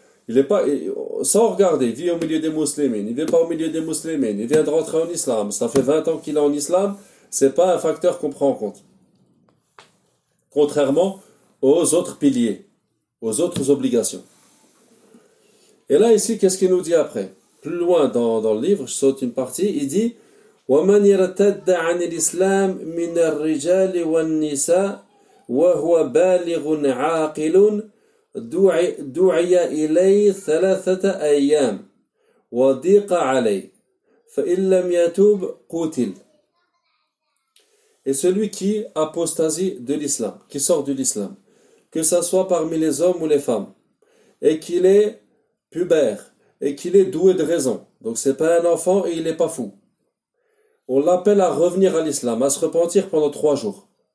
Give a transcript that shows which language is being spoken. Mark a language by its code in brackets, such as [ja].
[fr] Il n'est pas, sans regarder, il vit au milieu des musulmans, il vient pas au milieu des musulmans, il vient de rentrer en islam, ça fait 20 ans qu'il est en islam, c'est pas un facteur qu'on prend en compte. Contrairement aux autres piliers, aux autres obligations. Et là, ici, qu'est-ce qu'il nous dit après? Plus loin dans le livre, je saute une partie, il dit [ar] « وَمَنْ يَرْتَدَّ عَنِ الْإِسْلَامِ مِنَ الرِّجَالِ وَالنِّسَاءِ وَهُوَ بَالِغٌ عَاقِلٌ دعي إليه ثلاثة أيام وضيق عليه فإن لم يتوب قتل. [fr] Et celui qui apostasie de l'islam, qui sort de l'islam, que ce soit parmi les hommes ou les femmes, et qu'il est pubère, et qu'il est doué de raison, donc ce n'est pas un enfant et il n'est pas fou, on l'appelle à revenir à l'islam, à se repentir pendant 3 jours.